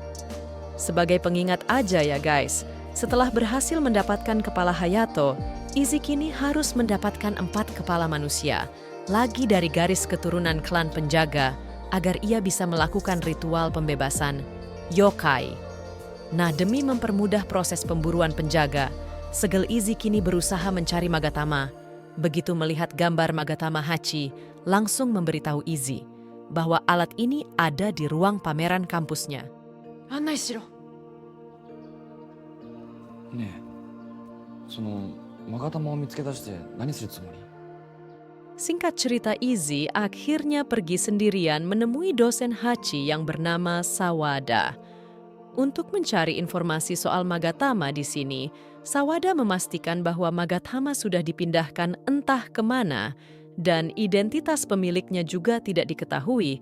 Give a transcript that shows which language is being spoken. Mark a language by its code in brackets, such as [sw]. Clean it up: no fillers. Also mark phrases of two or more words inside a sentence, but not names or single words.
[id] Sebagai pengingat aja ya guys, setelah berhasil mendapatkan kepala Hayato, Izzy kini harus mendapatkan 4 kepala manusia, lagi dari garis keturunan klan penjaga, agar ia bisa melakukan ritual pembebasan yokai. Nah, demi mempermudah proses pemburuan penjaga, segel Izzy kini berusaha mencari Magatama. Begitu melihat gambar Magatama, Hachi langsung memberitahu Izzy bahwa alat ini ada di ruang pameran kampusnya. [ja] 案内しろ. ねえ、その勾玉を見つけ出して何するつもり？ [id] Singkat cerita, Izzy akhirnya pergi sendirian menemui dosen Hachi yang bernama Sawada. Untuk mencari informasi soal Magatama di sini, Sawada memastikan bahwa Magatama sudah dipindahkan entah kemana dan identitas pemiliknya juga tidak diketahui.